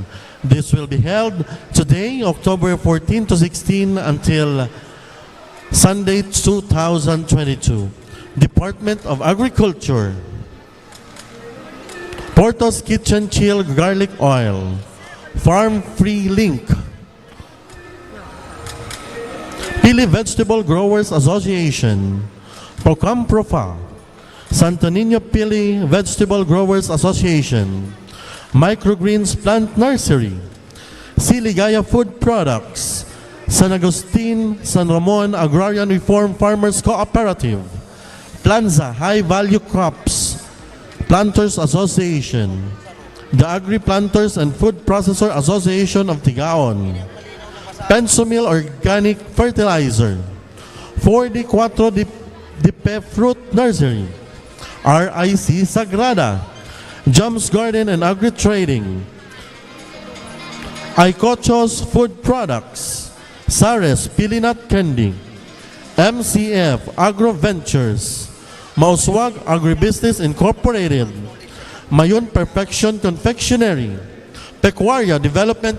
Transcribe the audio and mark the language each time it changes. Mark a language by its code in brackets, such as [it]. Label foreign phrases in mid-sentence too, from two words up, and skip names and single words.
[en] This will be held today, October 14 to 16 until Sunday 2022. Department of Agriculture, Porto's Kitchen Chill Garlic Oil, Farm Free Link, Pili Vegetable Growers Association, Procamprofa, Santo Niño Pili Vegetable Growers Association, Microgreens Plant Nursery, Siligaya Food Products, San Agustin, San Ramon Agrarian Reform Farmers Cooperative, Planza High Value Crops Planters Association, the Agri Planters and Food Processor Association of Tigaon, Pensomil Organic Fertilizer, 44 de Pe Fruit Nursery, RIC Sagrada, Jum's Garden and Agri Trading, Icochos Food Products, Sares Pilinat Candy, MCF Agro Ventures, Mauswag Agribusiness Incorporated, Mayon Perfection Confectionery, Pecuaria Development